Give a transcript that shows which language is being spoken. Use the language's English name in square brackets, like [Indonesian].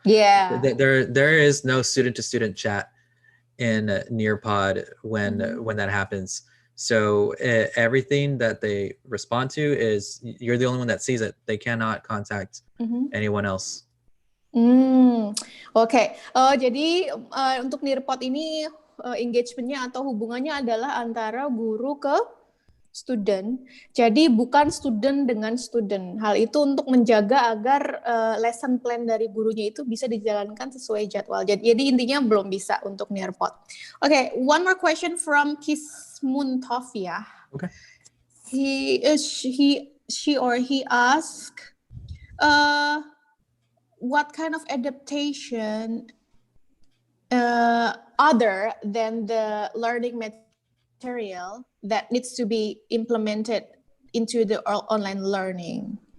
[English] Yeah. There is no student to student chat in Nearpod when that happens. So everything that they respond to is you're the only one that sees it. They cannot contact anyone else. [Indonesian] Oke. Jadi untuk Nearpod ini engagementnya atau hubungannya adalah antara guru ke student. Jadi bukan student dengan student. Hal itu untuk menjaga agar lesson plan dari gurunya itu bisa dijalankan sesuai jadwal. Jadi intinya belum bisa untuk Nearpod. [English] Okay, one more question from Kismun Tofia. Okay. She or he asked, what kind of adaptation other than the learning material that needs to be implemented into the online learning?